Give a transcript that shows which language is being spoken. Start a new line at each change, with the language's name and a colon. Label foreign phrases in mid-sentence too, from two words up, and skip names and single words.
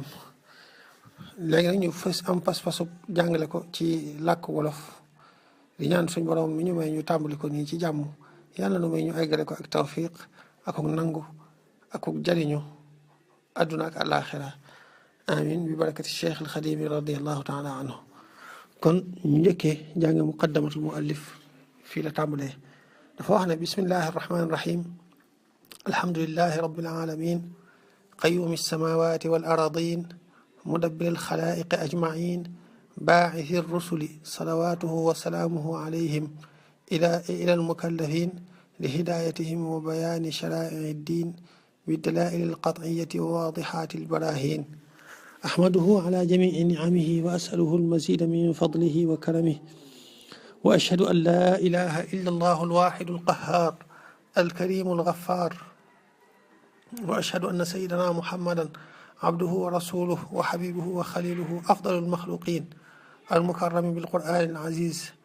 Wolof: léegi nag ñu fës am pas-pasu jàngale ko ci làkk wolof di ñaan suñ borom mi ñu may ñu tàmbali ko nii ci jàmm, yàlla nu may ñu eggale ko ak tawfiq akuk nangu akuk jariñu adduna ak àllaaxira amin bi
Arabic: بركات الشيخ الخديم رضي الله تعالى عنه.
Wolof: kon ñu njëkkee jàng
Arabic: مقدمة المؤلف
Wolof: fii la tàmbalee. dafa wax ne
Arabic: بسم الله الرحمن الرحيم الحمد لله رب العالمين قيوم السماوات والأرضين مدبر الخلائق أجمعين باعث الرسل صلواته وسلامه عليهم إلى المكلفين لهدايتهم وبيان شرائع الدين بالدلائل القطعية وواضحات البراهين. أحمده على جميع نعمه وأسأله المزيد من فضله وكرمه، وأشهد أن لا إله إلا الله الواحد القهار الكريم الغفار، وأشهد أن سيدنا محمدا عبده ورسوله وحبيبه وخليله أفضل المخلوقين المكرم بالقرآن العزيز